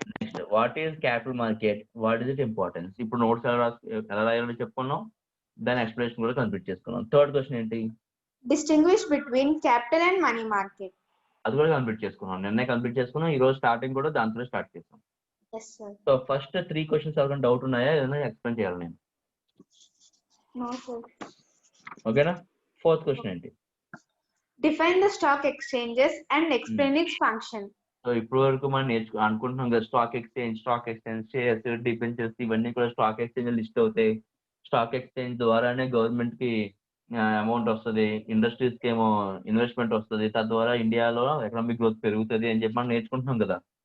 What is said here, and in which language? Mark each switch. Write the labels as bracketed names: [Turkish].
[English] Next what is capital market, what is it importance. [Telugu] ఇప్పుడు notes ఎలా రాయాలో చెప్పుకున్నాం, దాని ఎక్స్ప్లెనేషన్ కూడా కంప్లీట్ చేసుకున్నాం. థర్డ్ క్వశ్చన్ ఏంటి? [English] Distinguish between capital and money market. [Telugu] అది కూడా కంప్లీట్ చేసుకున్నాం, నిన్నే కంప్లీట్ చేసుకున్నాం. ఈ రోజు స్టార్టింగ్ కూడా దాంతో స్టార్ట్ చేసాం. [English] Yes sir. [Telugu] So first 3 questions ఎవరికైనా డౌట్ ఉన్నాయా? ఏదైనా ఎక్స్ప్లెయిన్ చేయాలి నేను? [English] No sir. [Telugu] ఓకేనా? ఫోర్త్ క్వశ్చన్ ఏంటి? [English] Define the stock exchanges and explain its function. [Telugu] So ఇప్పుడు వరకు మనం అనుకుంటున్నాం కదా, స్టాక్ ఎక్స్చేంజ్ షేర్స్ డిబెంచర్స్ ఇవన్నీ కూడా స్టాక్ ఎక్స్చేంజ్ లిస్ట్ అవుతాయి. స్టాక్ ఎక్స్చేంజ్ ద్వారానే గవర్నమెంట్ కి అమౌంట్ వస్తుంది, ఇండస్ట్రీస్ కి ఏమో ఇన్వెస్ట్మెంట్ వస్తుంది, తద్వారా ఇండియాలో ఎకనామిక్ గ్రోత్ పెరుగుతుంది అని చెప్పి మనం నేర్చుకుంటున్నాం కదా.